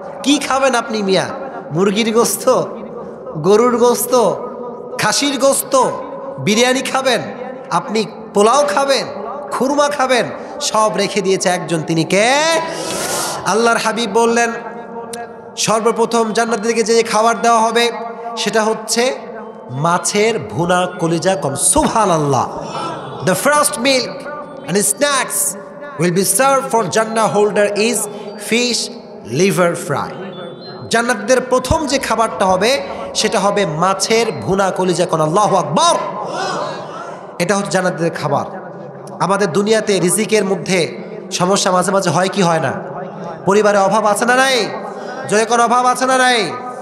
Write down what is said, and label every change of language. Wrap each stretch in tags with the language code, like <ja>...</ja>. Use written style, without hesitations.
<bn>কি খাবেন আপনি মিয়া? মুরগির গোস্ত, গরুর গোস্ত, খাসির গোস্ত, বিরিয়ানি খাবেন, আপনি পোলাও খাবেন, খুরমা খাবেন, সব রেখে দিয়েছে একজন, তিনি কে? আল্লাহর হাবিব বললেন সর্বপ্রথম জান্নাতীদেরকে যে খাবার দেওয়া হবে সেটা হচ্ছে মাছের ভুনা কলিজা। কোন সুবহানাল্লাহ।</bn> <en>The first milk and snacks will be served for Jannah holder is fish liver fry.</en> <bn>জান্নাতীদের প্রথম যে খাবারটা হবে সেটা হবে মাছের ভুনা কলিজা। কোন আল্লাহু আকবার। এটা হচ্ছে জান্নাতীদের খাবার। আমাদের দুনিয়াতে রিজিকের মধ্যে সমস্যা মাঝে মাঝে হয় কি হয় না? পরিবারে অভাব আছে না নাই? জয় কোন অভাব আছে না নাই?</bn>